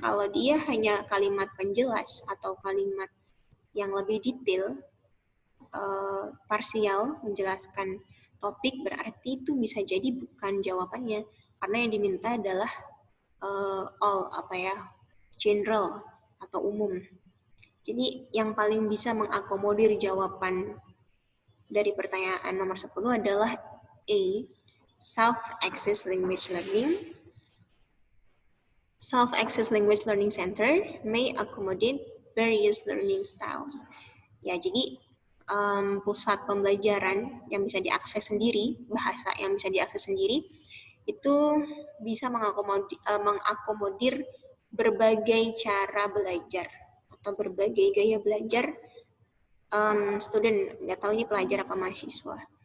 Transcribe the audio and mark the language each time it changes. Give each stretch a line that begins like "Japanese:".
Indonesian: Kalau dia hanya kalimat penjelas atau kalimat yang lebih detail, parsial menjelaskan topik, berarti itu bisa jadi bukan jawabannya, karena yang diminta adalah all general atau umum. Jadi yang paling bisa mengakomodir jawaban dari pertanyaan nomor 10 adalah A, self-access language learning.
English: Self-access language learning center may accommodate various learning styles.
Indonesian: Ya, jadi pusat pembelajaran yang bisa diakses sendiri, bahasa yang bisa diakses sendiri, itu bisa mengakomodir berbagai cara belajar atau berbagai gaya belajar student, nggak tahu ini pelajar apa mahasiswa.